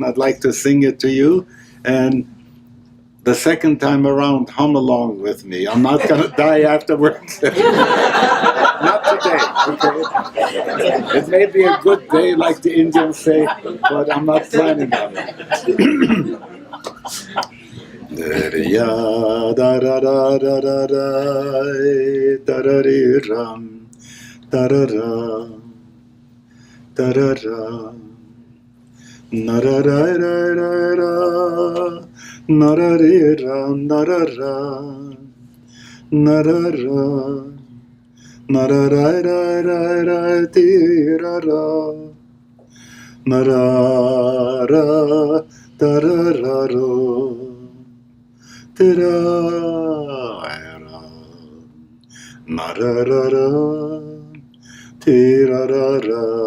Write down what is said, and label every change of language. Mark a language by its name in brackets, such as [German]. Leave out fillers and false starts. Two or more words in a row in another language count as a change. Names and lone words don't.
[English] I'd like to sing it to you, and the second time around, hum along with me. I'm not going to die afterwards. Not today, okay? It may be a good day, like the Indians say, but I'm not planning on it. Da da da da da da da da ram da da da da da da na da da da da na da da na da da na da da na da da da da ti ra ra na da ra da ra ra Tira-ra, na-ra-ra-ra, tira-ra-ra,